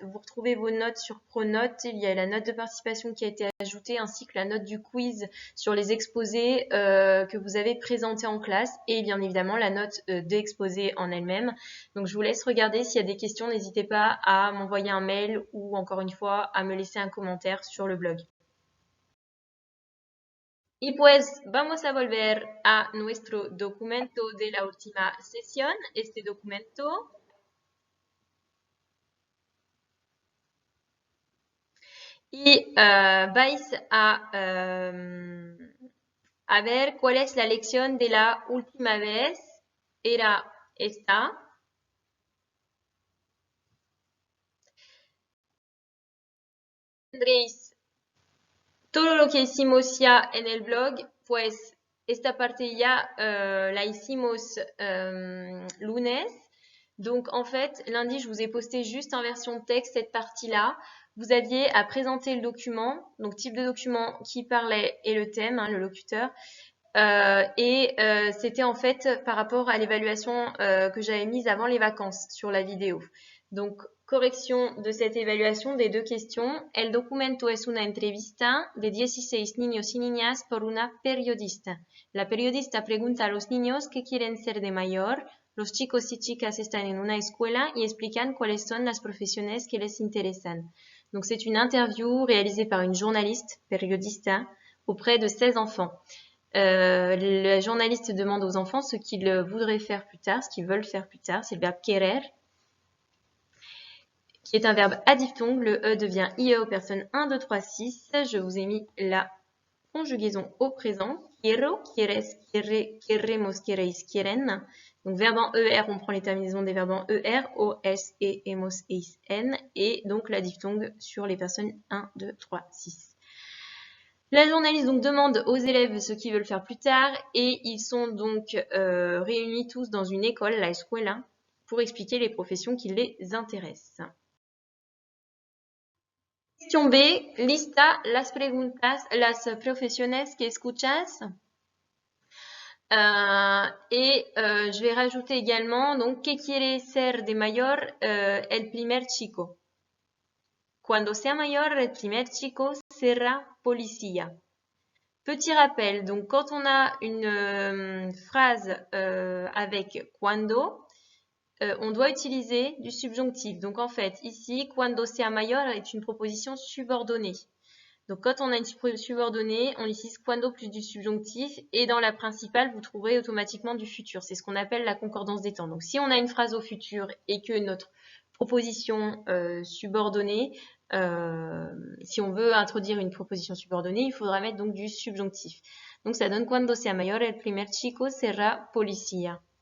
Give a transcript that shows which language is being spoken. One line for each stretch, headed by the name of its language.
French: Vous retrouvez vos notes sur Pronote. Il y a la note de participation qui a été ajoutée ainsi que la note du quiz sur les exposés que vous avez présentés en classe et bien évidemment la note d'exposé en elle-même. Donc je vous laisse regarder. S'il y a des questions, n'hésitez pas à m'envoyer un mail ou encore une fois à me laisser un commentaire sur le blog.
Spanish: Y pues vamos a volver a nuestro documento de la última sesión. Este documento y vais a ver cuál es la lección de la última vez. Era esta. Tendréis todo lo que hicimos ya en el blog, pues esta parte ya la hicimos lunes.
French: Donc en fait, lundi, je vous ai posté juste en version texte cette partie-là. Vous aviez à présenter le document, donc type de document, qui parlait et le thème, hein, le locuteur. C'était en fait par rapport à l'évaluation que j'avais mise avant les vacances sur la vidéo. Donc, correction de cette évaluation des deux questions.
Spanish: El documento es una entrevista de 16 niños y niñas por una periodista. La periodista pregunta a los niños qué quieren ser de mayor. Los chicos y chicas están en una escuela y explican cuáles son las profesiones que les interesan.
French: Donc, c'est une interview réalisée par une journaliste, periodista, auprès de 16 enfants. Le journaliste demande aux enfants ce qu'ils voudraient faire plus tard, ce qu'ils veulent faire plus tard. C'est le verbe querer, qui est un verbe à diphtongue. Le E devient IE aux personnes 1, 2, 3, 6. Je vous ai mis la conjugaison au présent.
Spanish: Quiero, quieres, quiere, queremos, queréis, quieren.
French: Donc, verbe en ER, on prend les terminaisons des verbes en ER, OS et hemos, eis, N. Et donc, la diphtongue sur les personnes 1, 2, 3, 6. La journaliste donc demande aux élèves ce qu'ils veulent faire plus tard et ils sont donc réunis tous dans une école,
Spanish: la escuela,
French: pour expliquer les professions qui les intéressent.
Spanish: Question B, lista las preguntas, las profesiones que escuchas.
French: Je vais rajouter également, donc,
Spanish: ¿qué quiere ser de mayor el primer chico? Cuando sea mayor, el primer chico será policía.
French: Petit rappel, donc quand on a une phrase avec cuando, on doit utiliser du subjonctif. Donc en fait, ici,
Spanish: cuando sea mayor
French: est une proposition subordonnée. Donc quand on a une subordonnée, on utilise cuando plus du subjonctif et dans la principale, vous trouverez automatiquement du futur. C'est ce qu'on appelle la concordance des temps. Donc si on a une phrase au futur et que notre proposition subordonnée, si on veut introduire une proposition subordonnée, il faudra mettre donc du subjonctif. Donc ça donne
Spanish: cuando sea mayor el primer chico será policía.